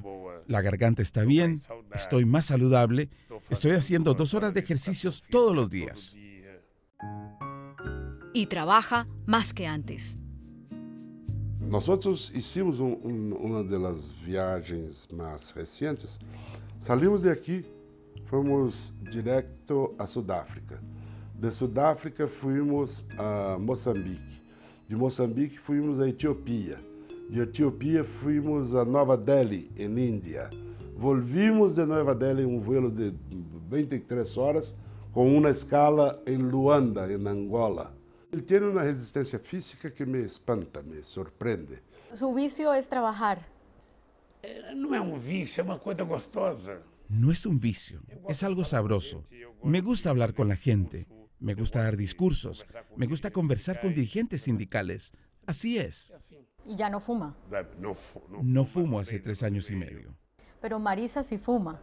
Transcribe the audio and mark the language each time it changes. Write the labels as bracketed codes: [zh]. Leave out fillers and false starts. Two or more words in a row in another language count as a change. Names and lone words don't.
[es] La garganta está bien, estoy más saludable, estoy haciendo 2 horas de ejercicios todos los días. Y trabaja más que antes. Nosotros hicimos una de las viajes más recientes. Salimos de aquí. [pt] Fomos direto a Sudáfrica. [es] De Sudáfrica fuimos a Moçambique. De Moçambique fuimos a Etiópia. De Etiópia fuimos a Nova Delhi, em Índia. [pt] Volvimos de Nova Delhi em vuelo de 23 horas com uma escala em Luanda, em Angola. Ele tem uma resistência física que me espanta, me surpreende. [es] Su vicio es trabajar. [pt] Não é vício, é uma coisa gostosa. [es] No es un vicio, es algo sabroso. Me gusta hablar con la gente, me gusta dar discursos, me gusta conversar con dirigentes sindicales. Así es. ¿Y ya no fuma? No fumo hace 3 años y medio. Pero Marisa sí fuma.